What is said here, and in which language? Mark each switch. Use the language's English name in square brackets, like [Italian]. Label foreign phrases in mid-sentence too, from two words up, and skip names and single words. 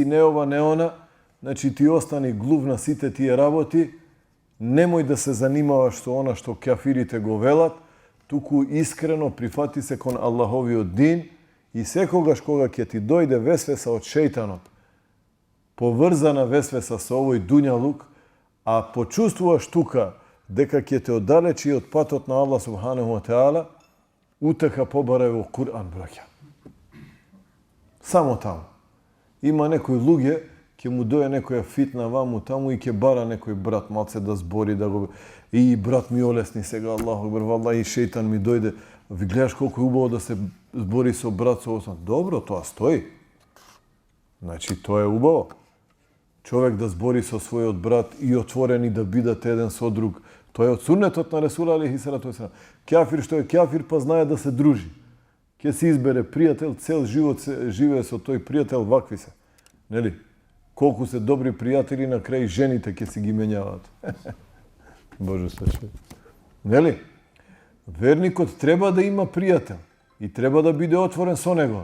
[Macedonian] не ова, не она, значи ти остани глув на сите тие работи, немој да се занимаваш со она што кафирите го велат, туку искрено прифати се кон Аллаховиот дин и секогаш кога ќе ти дојде весвеса од шејтанот, поврзана весвеса со овој дуњалук, а почувствуваш тука дека ќе те оддалечи од патот на Аллах [Arabic] سبحانه وتعالى, [Macedonian] утеха побарај во Кур'ан, браќа. Само таму. Има некои луѓе, ќе му дојде некоја фитна ваму таму и ќе бара некој брат малце да збори, да го... И брат ми олесни сега, [Arabic] الله أكبر, [Macedonian] валлахи шејтан ми дојде. Ви гледаш колку е убаво да се збори со брат со осам. Добро, тоа стои. Значи, тоа е убаво. Човек да збори со својот брат и отворени да бидат еден со друг. Тоа е од суннетот на Ресула [Arabic] عليه الصلاة والسلام. [Macedonian] Кафир што е кафир, па знае да се дружи. Ке се избере пријател, цел живот се живее со тој пријател, вакви се. Нели? Колку се добри пријатели, на крај жените ќе си ги менјаваат. Боже сачувај. Нели? Верникот треба да има пријател и треба да биде отворен со него.